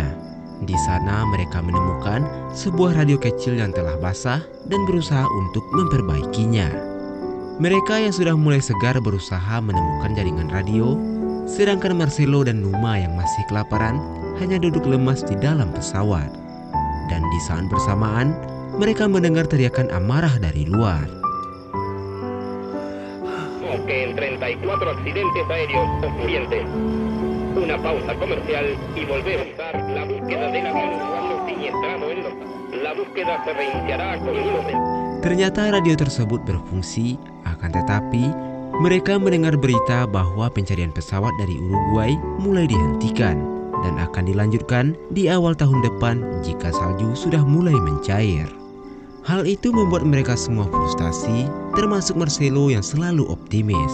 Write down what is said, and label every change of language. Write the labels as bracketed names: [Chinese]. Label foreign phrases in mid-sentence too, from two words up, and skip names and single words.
[Indonesian] Di sana mereka menemukan sebuah radio kecil yang telah basah dan berusaha untuk memperbaikinya. Mereka yang sudah mulai segar berusaha menemukan jaringan radio, sedangkan Marcelo dan Numa yang masih kelaparan hanya duduk lemas di dalam pesawat. Dan di saat bersamaan, mereka mendengar teriakan amarah dari luar. [Spanish] Que en 34 accidentes aéreos ocurrientes. Una pausa comercial y volvemos a la búsqueda del avión cuando siniestrado en los... La búsqueda se reiniciará con unos... [Indonesian] Ternyata radio tersebut berfungsi, akan tetapi mereka mendengar berita bahwa pencarian pesawat dari Uruguay mulai dihentikan dan akan dilanjutkan di awal tahun depan jika salju sudah mulai mencair. Hal itu membuat mereka semua frustasi, termasuk Marcelo yang selalu optimis.